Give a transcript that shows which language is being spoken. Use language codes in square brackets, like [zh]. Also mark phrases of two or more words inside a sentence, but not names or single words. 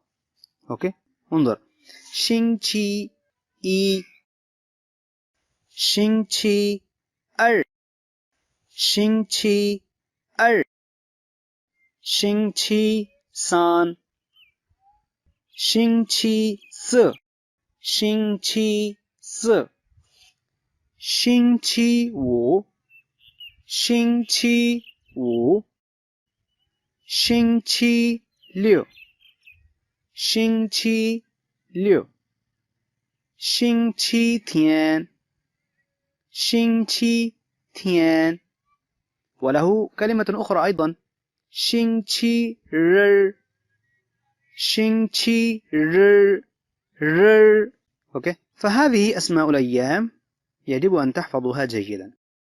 [ar] أوكي، انظر، [zh] 星期一，星期二，星期二，星期三, 星期四, 星期四，星期五，星期五，星期六，星期六，星期天，星期天。 [ar] وله كلمة أخرى أيضا، [zh] 星期日，星期日，日. [ar] أوكي، فهذه أسماء الأيام يجب أن تحفظها جيدا.